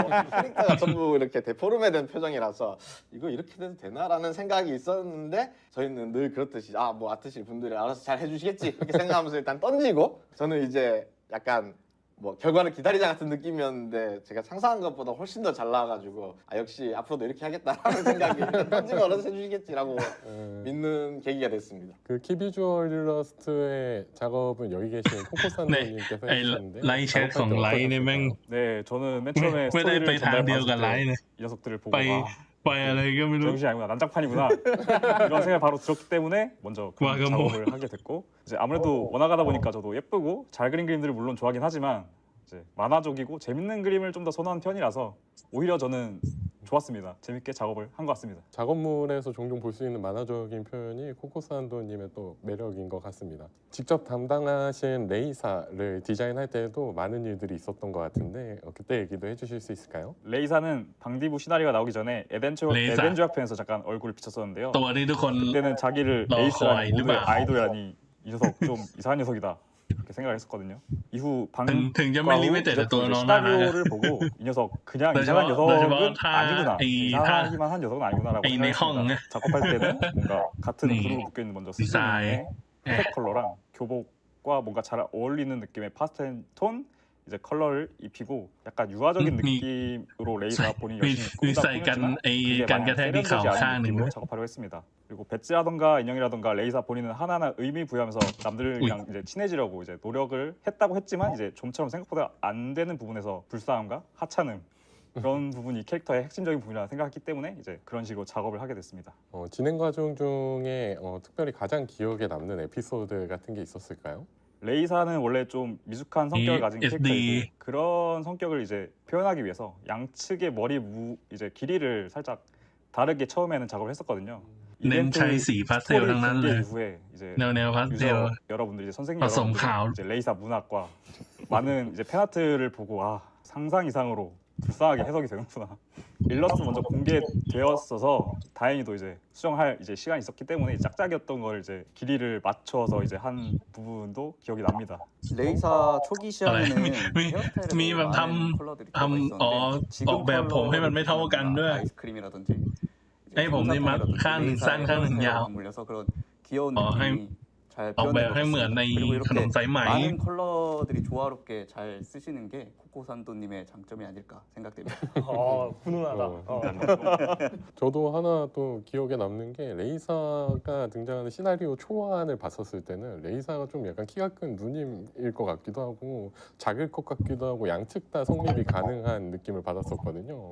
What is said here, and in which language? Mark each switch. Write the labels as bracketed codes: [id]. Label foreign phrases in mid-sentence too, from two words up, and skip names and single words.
[ko] 캐릭터가 전부 이렇게 데포름에 된 표정이라서 이거 이렇게 돼도 되나라는 생각이 있었는데 저희는 늘 그렇듯이 뭐 아트실 분들이 알아서 잘 해주시겠지 이렇게 생각하면서 일단 던지고 저는 이제 약간 뭐 결과를 기다리자 같은 느낌이었는데 제가 상상한 것보다 훨씬 더 잘 나와가지고 역시 앞으로도 이렇게 하겠다라는 생각이 던지면 알아서 해주시겠지라고 믿는 계기가 됐습니다. 그 키비주얼 일러스트의 작업은 여기 계신 네, 코코사노님께서 [th] ไอ้ [ko] 해주셨는데 [th] ไลฟ์แชทของไลฟ์เนี่ยแม่ง [ko] 네, 저는 맨 처음에 [th] ไม่ได้ไป [ko] 스토리를 [th] ทางเดียวกับไล [ko] 전달받았을 [th] ฟ์ [ko] 때 [th] เลย [ko] 이 녀석들을 보고 [th] ไป [ko] 아, [th] ไปอะไรก็ไม่รู้ [ko] 정신이 아니구나, 난장판이구나 이런 생각이 바로 들었기 때문에 먼저 그 와가모. 작업을 하게 됐고 이제 아무래도 원화가다 보니까 저도 예쁘고 잘 그린 그림들을 물론 좋아하긴 하지만 이제 만화적이고 재밌는 그림을 좀 더 선호하는 편이라서 오히려 저는 좋았습니다. 재밌게 작업을 한 것 같습니다. 작업물에서 종종 볼 수 있는 만화적인 표현이 코코산도님의 또 매력인 것 같습니다. 직접 담당하신 레이사를 디자인할 때에도 많은 일들이 있었던 것 같은데 그때 얘기도 해주실 수 있을까요? 레이사는 방디부 시나리오가 나오기 전에 레이사. 에덴즈 학편에서 잠깐 얼굴을 비쳤었는데요. [th] ตัวที่ทุกคน [ko] 그때는 자기를 너 레이스라니 거의 모두의 누가? 아이돌이라니 이 녀석 좀 이상한 녀석이다 그렇게 생각을 했었거든요. 이후 [th] ถึงจะไม่ [ko] 방과 [th] รี [ko] 후 [th] เวทแต่ตัว [ko] 디저트 [th] น้องน่ารัก [ko] 시나리오를 보고 이 녀석 그냥 너 이상한 저거- 너 저거 녀석은 다- 아니구나 이 이상하기만 한 녀석은 아니구나라고 이 내 생각했습니다. 형. 작업할 때는 뭔가 같은 네. 그룹으로 묶여있는 먼저 디자인. 스즈미의 색 컬러랑 교복과 뭔가 잘 어울리는 느낌의 파스텔 톤 이제 컬러를 입히고 약간 유화적인 느낌으로 레이사 본인이 [th] มี [ko] 열심히 [th] มี [ko] 꾸미다 [th] ใส่กัน [ko] 꾸몄지만 [th] ไอ้ [ko] 그게 [th] การกระ [ko] 마냥 [th] แทกที่เข่า [ko] 세련되지 [th] ข้าง [ko] 않은 [th] หนึ่ง [ko] 느낌으로 작업하려고 했습니다. 그리고 배지라던가 인형이라던가 레이사 본인은 하나하나 의미 부여하면서 남들이랑 이제 친해지려고 이제 노력을 했다고 했지만 이제 좀처럼 생각보다 안 되는 부분에서 불쌍함과 하찮음 그런 부분이 캐릭터의 핵심적인 부분이라 생각했기 때문에 이제 그런 식으로 작업을 하게 됐습니다. 진행 과정 중에 특별히 가장 기억에 남는 에피소드 같은 게 있었을까요? 레이사는 원래 좀 미숙한 성격을 가진 SD. 캐릭터이고 그런 성격을 이제 표현하기 위해서 양측의 머리 이제 길이를 살짝 다르게 처음에는 작업을 했었거든요. [th] เน้น [ko] 이벤트 [th] ใช้สีพาสเทล [ko] 스토리 [th] ทั้งนั้นเล [ko] 공개 [th] ย [ko] 이후에 이제 [th] แนวพาสเทล [ko] 유저 여러분들 이제 선생님 아, 썸 가오. 여러분들 이제 레이사 문학과 많은 이제 팬아트를 보고 상상 이상으로 불쌍하게 해석이 되는구나. 일러스트 먼저 공개되었어서 다행히도 이제 수정할 이제 시간이 있었기 때문에 짝짝이었던 걸 이제 길이를 맞춰서 이제 한 부분도 기억이 납니다. 레이사 초기 시작에는 미- 헤어스타일에도 미- 막 많은 탐- 컬러들이 탐- 들어가 있었는데 지금 [th] 어 แบบผมให้มันไม่เท่ากันด้วย [ko] 아이스크림이라든지 이제 [th] ให้ผมนี่มัด [ko] 솜사탕이라든지 [th] ข้างหนึ่งสั้น [ko] 레이사의 [th] ข้างหนึ่งยาว [ko] 헤어스타일과 맞물려서 그런 귀여운 어, 느낌이 잘 [th] ออกแบบ [ko] 표현된 것 [th] ให้เหมือนใน [ko] 같습니다. 그리고 [th] ขนม [ko] 이렇게 [th] สายไหม [ko] 많은 컬러들이 조화롭게 잘 쓰시는 게 코코산도님의 장점이 아닐까 생각됩니다. 훈훈하다. 저도 하나 또 기억에 남는 게 레이사가 등장하는 시나리오 초안을 봤었을 때는 레이사가 좀 약간 키가 큰 누님일 것 같기도 하고 작을 것 같기도 하고 양측 다 성립이 가능한 느낌을 받았었거든요.